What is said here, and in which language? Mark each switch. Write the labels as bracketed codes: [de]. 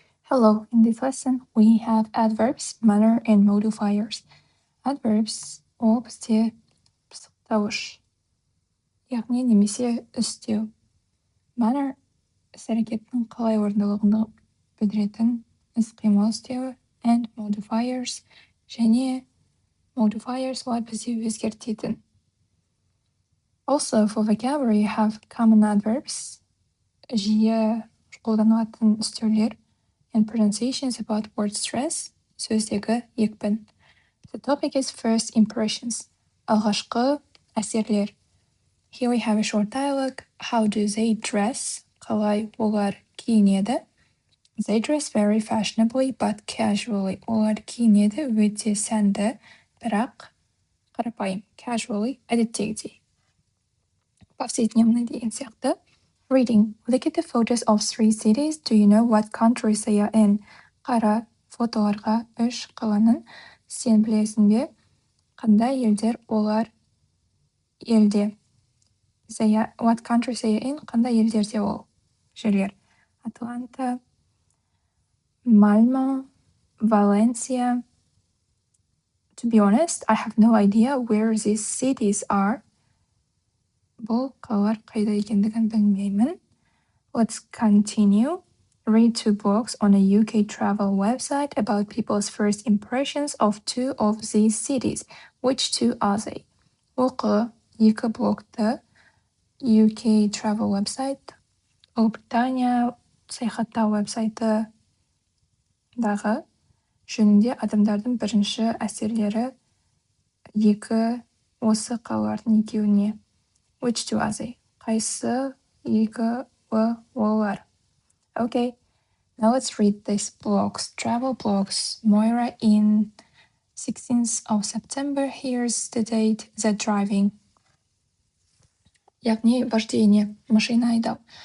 [en] Hello, in this lesson we have adverbs, manner, and modifiers. [kk] Adverbs ол бізде бастауыш, яғни немесе үстеу. Manner іс-әрекеттің қалай орындалуын білдіретін іс-қимыл үстеуі, [en] and modifiers [kk] және modifiers олар бізде өзгертетін. [en] Also, for vocabulary, you have common adverbs, [kk] жиі қолданылатын үстеулер, [en] and pronunciations about word stress, [kk] сөздегі екпін. [en] The topic is first impressions, [kk] алғашқы әсерлер. [en] Here we have a short dialogue. How do they dress? [kk] Қалай олар киінеді? [en] They dress very fashionably but casually. [kk] Олар киінеді өте сәнді, бірақ қарапайым. [en] Casually, [kk] әдеттегідей. [ru] Повседневный [kk] деген сияқты. [en] Reading. Look at the photos of 3 cities. Do you know what countries they are in? [kk] Қара фотоларға 3 қаланың. Сен білесің бе? Қандай елдер олар елде? [en] What countries they are in? [kk] Қандай елдерде ол жерлер? Атланта, Malmo, Valencia. [en] To be honest, I have no idea where these cities are. [kk] Бұл қалалар қайда екендігін білмеймін. [en] Let's continue. Read 2 blogs on a UK travel website about people's first impressions of 2 of these cities. Which 2 are they? [kk] Оқы 2 блогты [en] UK travel website, [kk] Ұлыбритания саяхаттау вебсайты дағы жөнінде адамдардың бірінші әсерлері 2 осы қалалардың екеуіне. [en] Which 2 are they? [kk] Қайсы 2 олар? [en] Okay, now let's read these blogs. Travel blogs. Moira in 16th of September. Here's the date. The driving. [kk] Яғни [ru] вождение, [kk] машина айдау.